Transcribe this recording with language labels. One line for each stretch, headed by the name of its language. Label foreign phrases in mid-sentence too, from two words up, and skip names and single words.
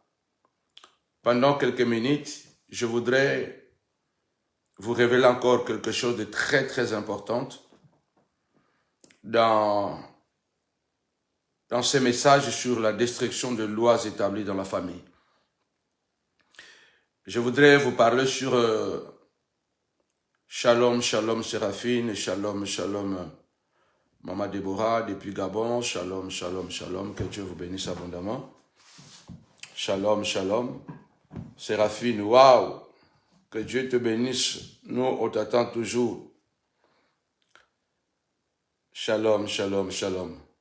French: Pendant quelques minutes, je voudrais vous révéler encore quelque chose de très, très important dans ces messages sur la destruction de lois établies dans la famille. Je voudrais vous parler sur
Hebrew: שלום, שלום
French: Séraphine,
Hebrew: שלום, שלום
French: Maman Déborah depuis Gabon,
Hebrew: שלום, שלום, שלום,
French: que Dieu vous bénisse abondamment.
Hebrew: שלום, שלום.
French: Séraphine, waouh, que Dieu te bénisse, nous on t'attend toujours.
Hebrew: שלום, שלום, שלום.